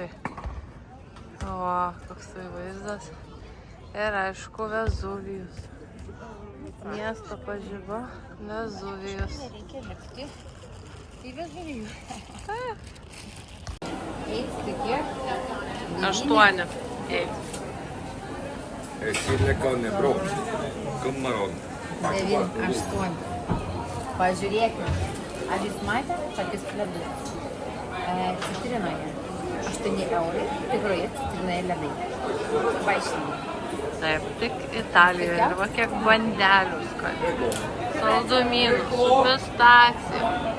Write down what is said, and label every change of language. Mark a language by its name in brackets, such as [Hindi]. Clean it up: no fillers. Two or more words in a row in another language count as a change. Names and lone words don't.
[Lithuanian] O, koksai vaizdas. Ir aišku, Vezuvijus. Miesto pažiba, Vezuvijus. Nereikia lipti į Vezuvijų. Eiti tai kiek? 8. Eiti. Sille con Nebron, con Maron. 9, 8. Pažiūrėkime. Ar jūs matėte tokius ledus? Citrinoje 8 eurai, tikroje citrinoje ledai. Vaišiniai. Taip, tik Italijoje. Ir va kiek bandelių skanių. Saldumynų su pistacija.